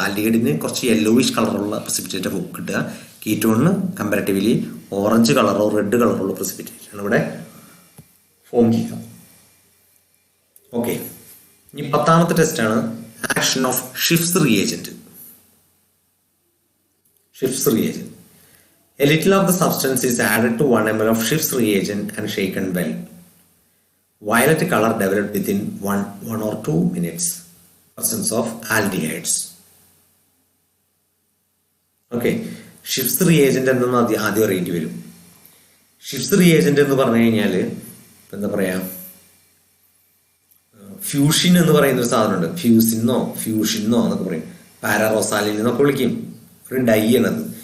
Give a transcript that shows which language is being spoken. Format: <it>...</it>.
<ml>ആൽഡിഹൈഡിന് കുറച്ച് യെല്ലോയിഷ് കളറുള്ള പ്രസിപ്പിറ്റേറ്റ് കിട്ടുക. കീറ്റോണിന് കമ്പാരിറ്റീവ്ലി ഓറഞ്ച് കളറോ റെഡ് കളറുള്ള പ്രസിപ്പിറ്റേറ്റ് ആണ് ഇവിടെ ഫോം ചെയ്യുക. ഓക്കെ, ഇനി 10ാമത്തെ ടെസ്റ്റാണ് action of shifts reagent. Shifts reagent.</ml> <en>A little of the substance is added to 1 ml of Schiff's reagent and shaken well. Violet color developed within 1 or 2 minutes. Presence of aldehydes.</en> <ml>Okay, Schiff's reagent എന്നൊന്നും ആദ്യം അറിയേണ്ടി വരും. Schiff's reagent എന്ന് പറഞ്ഞു കഴിഞ്ഞാൽ എന്താ പറയാ, fusion എന്ന് പറയുന്ന ഒരു സാധനമുണ്ട്. ഫ്യൂഷിന്നോ എന്നൊക്കെ പറയും. പാരാറോസാലിൻ എന്നൊക്കെ വിളിക്കും. ഒരു ഡൈ ആണത്.</ml>